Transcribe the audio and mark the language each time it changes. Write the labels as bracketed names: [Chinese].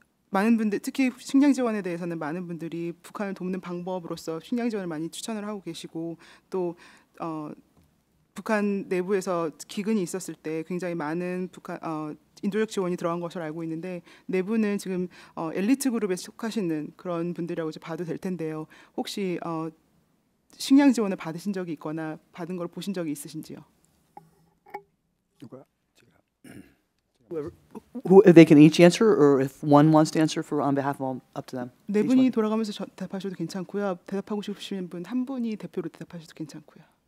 [Korean] 많은 분들, 특히 식량 지원에 대해서는 많은 분들이 북한을 돕는 방법으로서 식량 지원을 많이 추천을 하고 계시고 또 북한 내부에서 기근이 있었을 때 굉장히 많은 인도적 지원이 들어간 것으로 알고 있는데 내부는 지금 엘리트 그룹에 속하시는 그런 분들이라고 봐도 될 텐데요. 혹시 식량 지원을 받으신 적이 있거나 받은 걸 보신 적이 있으신지요? 누가? [English] They can each answer, or if one wants to answer on behalf of all, up to them. [Korean] 네 분이 돌아가면서 대답하셔도 괜찮고요. 대답하고 싶으신 분 한 분이 대표로 대답하셔도 괜찮고요.